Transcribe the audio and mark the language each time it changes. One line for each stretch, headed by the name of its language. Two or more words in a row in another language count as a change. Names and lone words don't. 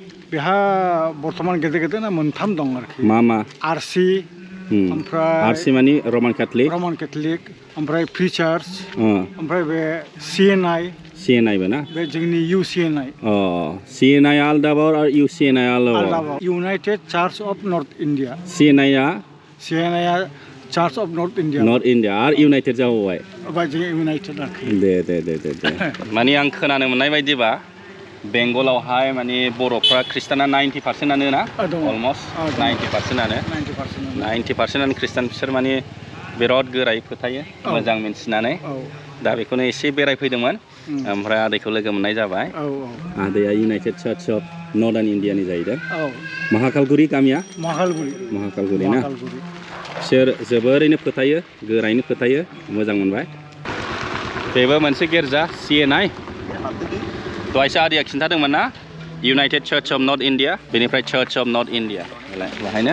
Bodo: बेहा बर्तमान गेदेर ना मोनथाम दं आरोखि मा आरसि ओमफ्राय आरसि माने रमान केथलिक ओमफ्राय फ्रि चार्च ओमफ्राय बे CNI CNI बो ना बे जोंनि UCNI CNI आलदाबाव आरो UCNI आलदाबाव
English: United Church of North India
Bodo: CNI आ
English: Church of North India
Bodo: आरो United जाबावबाय ओमफ्राय जों United आरोखि दे माने आं खोनानो मोननाय बायदिबा बेंगलावहाय माने बर'फ्रा ख्रिस्टाना 90%आनो ना अलमस्ट 90%आनो ख्रिस्टान बिसोर माने बिराद गोरायै फोथायो मोजां मिन्थिनानै दा बेखौनो एसे बेरायफैदोंमोन ओमफ्राय आदैखौ लोगो मोननाय जाबाय आदैया इउनाइटेड चार्च अफ नर्दार्न इन्डियानि जाहैदों महाकालगुरि गामिया महाकालगुरि ना बिसोर जोबोरैनो फोथायो गोरायैनो फोथायो मोजां मोनबाय बेबो मोनसे गिर्जा CNI दहायसो आदैया खिन्थादोंमोन ना इउनाइटेड चार्च अफ नर्थ इण्डिया बेनिफ्राय चार्च अफ नर्थ इण्डिया बेहायनो